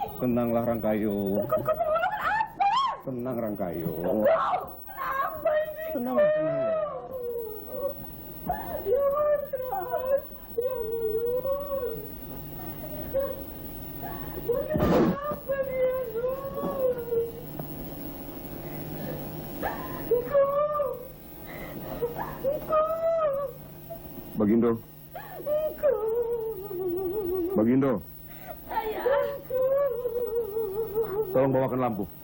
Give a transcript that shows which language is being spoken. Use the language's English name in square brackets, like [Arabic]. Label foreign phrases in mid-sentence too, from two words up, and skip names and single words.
[Indonesian] Tenanglah Rangkayu. Kau menolak apa? Tenang Rangkayu. Kenapa ini? Tenang, tenang. Ya Mas, ya Nur. Kenapa dia Nur? Iko. Bagindo. Iko. Bagindo. Ayahku. Tolong bawakan lampu.